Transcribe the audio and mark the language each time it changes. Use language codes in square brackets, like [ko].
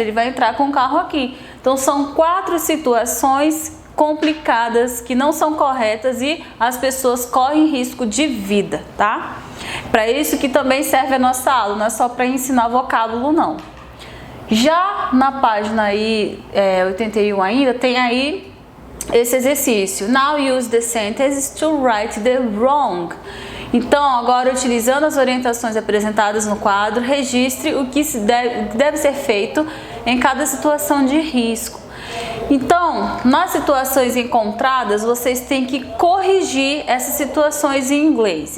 [pt] Ele vai entrar com o carro aqui. Então são 4 situações complicadas que não são corretas e as pessoas correm risco de vida, tá? Para isso que também serve a nossa aula, não é só para ensinar vocábulo não. Já na página aí 81 ainda tem aí esse exercício. [en] Now use the sentences to write the wrong. [pt] Então, agora utilizando as orientações apresentadas no quadro, registre o que deve ser feito em cada situação de risco. Então, nas situações encontradas, vocês têm que corrigir essas situações em inglês.